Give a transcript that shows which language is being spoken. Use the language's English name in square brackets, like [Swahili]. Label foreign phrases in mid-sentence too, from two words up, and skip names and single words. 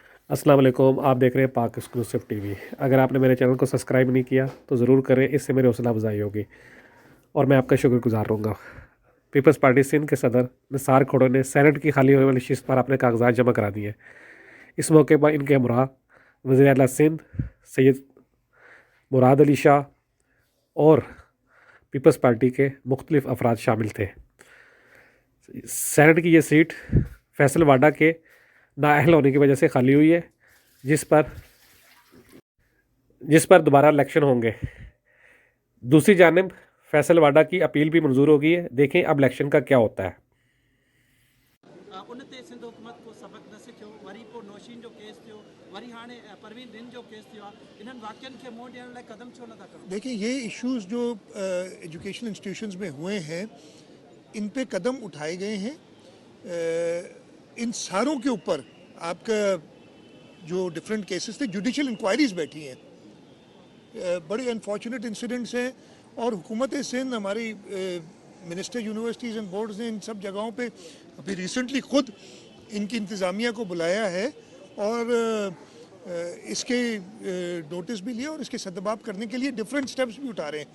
[Urdu] السلام علیکم. آپ دیکھ رہے ہیں پاک ایکسکلوسیو ٹی وی۔ اگر آپ نے میرے چینل کو سبسکرائب نہیں کیا تو ضرور کریں، اس سے میری حوصلہ افزائی ہوگی اور میں آپ کا شکرگزار رہوں گا. پیپلز پارٹی سندھ کے صدر نثار کھوڑو نے سینیٹ کی خالی ہونے والی نشست پر اپنے کاغذات جمع کرا دیے. اس موقع پر ان کے ہمراہ وزیر اعلیٰ سندھ سید مراد علی شاہ اور پیپلز پارٹی کے مختلف افراد شامل تھے. سینیٹ کی یہ سیٹ فیصل واوڈا کے نااہل ہونے کی وجہ سے خالی ہوئی ہے، جس پر دوبارہ الیکشن ہوں گے. دوسری جانب فیصل واوڈا کی اپیل بھی منظور ہو گئی ہے. دیکھیں اب الیکشن کا کیا ہوتا ہے. [Sindhi] उनते सिंध हुकूमत को सबक न सिखियो, वरी पोइ नौशीन जो केस थियो, वरी हाणे परवीन दिन जो केस थियो आहे। इन्हनि वाक़िअनि खे मोड़ ॾियण लाइ कदम छो नथा करो? [Urdu] دیکھیے، یہ ایشوز جو [English] education institutions [Urdu] میں ہوئے ہیں، ان پہ قدم اٹھائے گئے ہیں. ان ساروں کے اوپر آپ کا جو [English] different cases [Urdu] تھے, [English] judicial inquiries [Urdu] بیٹھی ہیں. بڑے [English] unfortunate incidents [Urdu] ہیں اور حکومت سندھ، ہماری منسٹر [English] universities and boards [Urdu] نے ان سب جگہوں پہ ابھی ریسنٹلی خود ان کی انتظامیہ کو بلایا ہے اور اس کے نوٹس بھی لیا اور اس کے سدباب کرنے کے لیے [English] different steps [Urdu] بھی اٹھا رہے ہیں.